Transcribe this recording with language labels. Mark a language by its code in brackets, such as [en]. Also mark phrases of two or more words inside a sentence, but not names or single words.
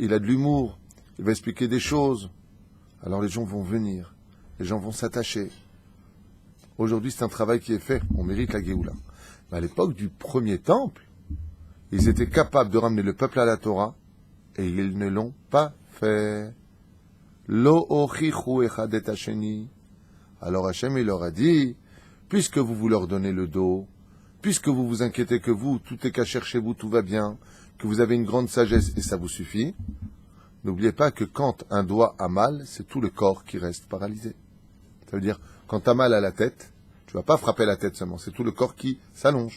[fr] Il a de l'humour, il va expliquer des choses. Alors les gens vont venir, les gens vont s'attacher. Aujourd'hui, c'est un travail qui est fait, on mérite la Géoula. Mais à l'époque du premier temple, ils étaient capables de ramener le peuple à la Torah, et ils ne l'ont pas fait. [he] לא הוכיחו אחד את השני. [fr] Alors Hachem, il leur a dit, puisque vous leur donnez le dos, puisque vous vous inquiétez que vous, tout est caché chez vous, tout va bien, que vous avez une grande sagesse et ça vous suffit, n'oubliez pas que quand un doigt a mal, c'est tout le corps qui reste paralysé. Ça veut dire, quand tu as mal à la tête, tu vas pas frapper la tête seulement, c'est tout le corps qui s'allonge.